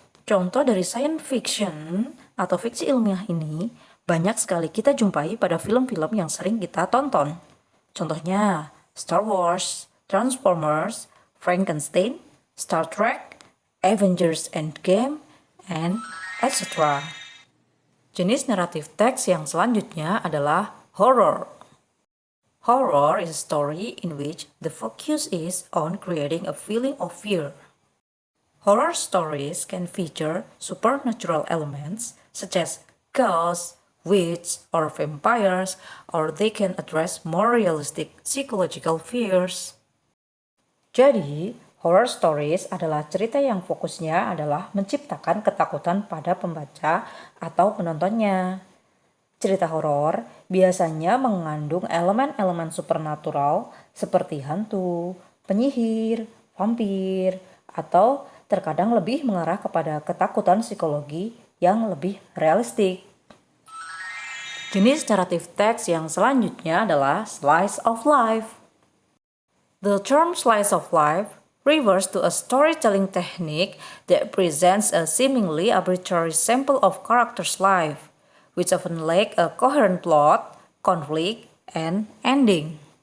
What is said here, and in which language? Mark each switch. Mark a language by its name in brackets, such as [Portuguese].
[Indonesian] Contoh dari science fiction atau fiksi ilmiah ini banyak sekali kita jumpai pada film-film yang sering kita tonton. Contohnya Star Wars, Transformers, Frankenstein, Star Trek, Avengers Endgame, and etc. Jenis naratif teks yang selanjutnya adalah horror. [English] Horror is a story in which the focus is on creating a feeling of fear. Horror stories can feature supernatural elements such as ghosts, witches, or vampires, or they can address more realistic psychological fears. [Indonesian] Jadi, horror stories adalah cerita yang fokusnya adalah menciptakan ketakutan pada pembaca atau penontonnya. Cerita horor biasanya mengandung elemen-elemen supernatural seperti hantu, penyihir, vampir, atau terkadang lebih mengarah kepada ketakutan psikologi yang lebih realistik. Jenis naratif teks yang selanjutnya adalah slice of life. [English] The term slice of life refers to a storytelling technique that presents a seemingly arbitrary sample of character's life, which often lack a coherent plot, conflict, and ending.